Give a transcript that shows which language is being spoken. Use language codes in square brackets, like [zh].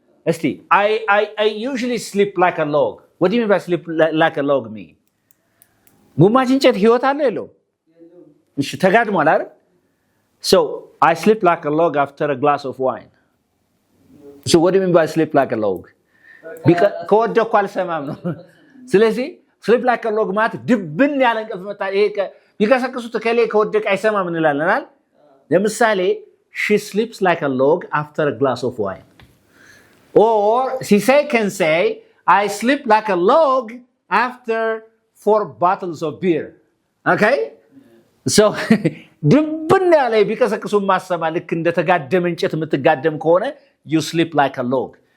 [am] እስቲ [en] I usually sleep like a log. What do you mean by sleep like a log mean? [am] ጉማጅ እንጨት ህይወት አለ የለው? እሺ ተጋድሟል አይደል? [en] So I sleep like a log after a glass of wine. So what do you mean by sleep like a log? [am] ከወደኩ አልሰማም ነው። ስለዚህ sleep like a log ማለት ድብን ያለ እንቅልፍ መጣ። ይሄ ቢቀሰቅሱት ከሌ ከወደቀ አይሰማም እንላለናል። ለምሳሌ [en] she sleeps like a log after a glass of wine. Or she can say I sleep like a log after 4 bottles of beer. Okay? [am] So ድብን ያለ ቢቀሰቅሱ ማሰማ ልክ እንደ ተጋደመ እንጨት የምትጋደም ከሆነ [en] you sleep like a log.